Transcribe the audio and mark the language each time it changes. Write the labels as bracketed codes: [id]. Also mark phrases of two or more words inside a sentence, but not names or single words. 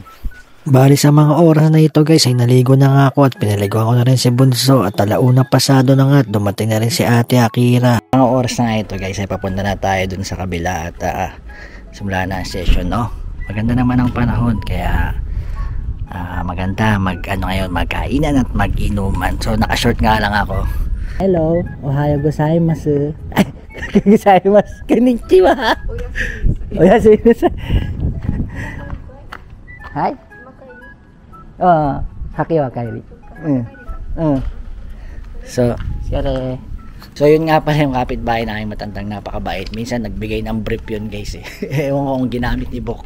[tl] Bali sa mga oras na ito guys ay naligo na nga ako at pinaligo ako na rin si Bunso at alauna pasado na nga at dumating na rin si Ate Akira. Mga oras na nga ito guys ay papunta na tayo dun sa kabila at simula na ang session, no? Maganda naman ang panahon kaya maganda ngayon magkainan at mag-inuman. So naka-short nga lang ako. [en] Hello, [ja] おはようございます。ございます. こんにちは. おやすみます. Hi. Haki wa kairi. [tl] So yun nga pala yung kapitbahay namin matandang napakabait. Minsan nagbigay ng brief yun guys, eh. Ewan ko kung ginamit ni Bok.